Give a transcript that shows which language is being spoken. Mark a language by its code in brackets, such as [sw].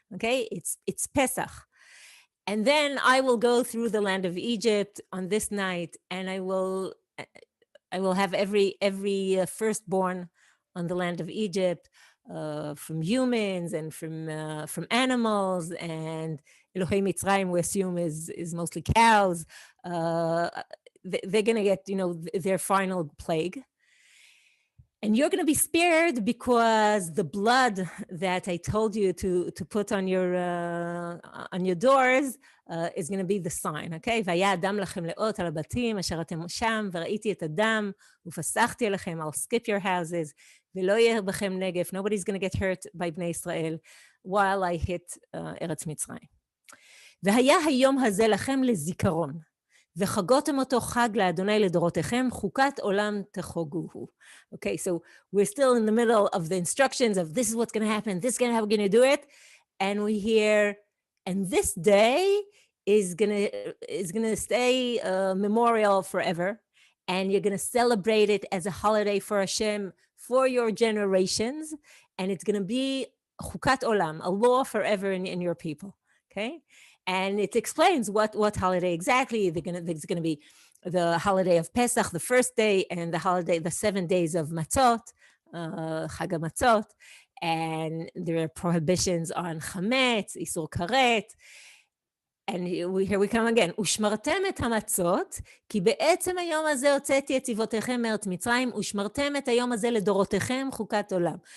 [en] Okay, it's Pesach, and then I will go through the land of Egypt on this night, and I will have every firstborn on the land of Egypt, from humans and from animals, and Elohei Mitzrayim, we assume, is mostly cows. They're going to get, their final plague. And you're going to be spared because the blood that I told you to put on your doors is going to be the sign, okay? [he] והיה אדם לכם לאות על הבתים אשר אתם שם, וראיתי את הדם, ופסחתי עליכם, [en] I'll skip your houses, [he] ולא יהיה בכם נגף, [en] nobody's going to get hurt by [he] בני ישראל, [en] while I hit [he] ארץ מצרים. והיה היום הזה לכם לזיכרון, וחגותם אותו חג לאדוני לדורותיכם, חוקת עולם תחוגוהו. [en] Okay, so we're still in the middle of the instructions of this is what's going to happen, this is how we're going to do it, and we hear, and this day is gonna stay a memorial forever, and you're going to celebrate it as a holiday for Hashem for your generations, and it's going to be chukat olam, a law forever in your people. Okay, and it explains what holiday exactly. There's going to be the holiday of Pesach, the first day, and the 7 days of Matzot, Chag HaMatzot, and there are prohibitions on chametz, isur karet. And here we come again. [he] ושמרתם את המצות, כי בעצם היום הזה הוצאתי את צבאותיכם מארץ מצרים, ושמרתם את היום הזה לדורותיכם חוקת עולם.